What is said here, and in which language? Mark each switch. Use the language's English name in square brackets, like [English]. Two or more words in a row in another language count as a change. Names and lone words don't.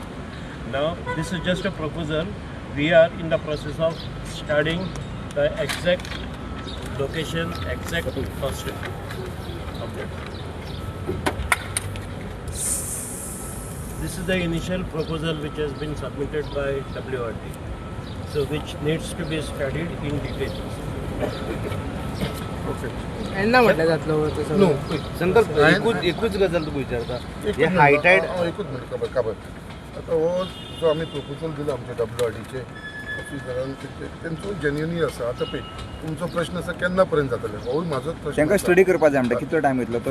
[English] Now this is just a proposal. We are in the process of studying the exact location, exact cost. Okay. This is the initial proposal which has been submitted by WRD, so which needs to be studied in detail. ओके [Konkani] यांना म्हटलं जातलं तसं [English] नो [Konkani] संकल्प एकूच गजाल तुका विचारता हे एकूच हायटायड एकूच मिनट काबर आतां हो जो आमी प्रपोजल दिला आमच्या WRDचे ऑफिसरान तेंचो जेन्युनी आसा आतां पळय तुमचो प्रश्न आसा केन्ना पर्यंत जातले हो म्हाजोच प्रश्न तांकां आसा. स्टडी करपाक जाय म्हणटा कितलो टायम वयतलो तो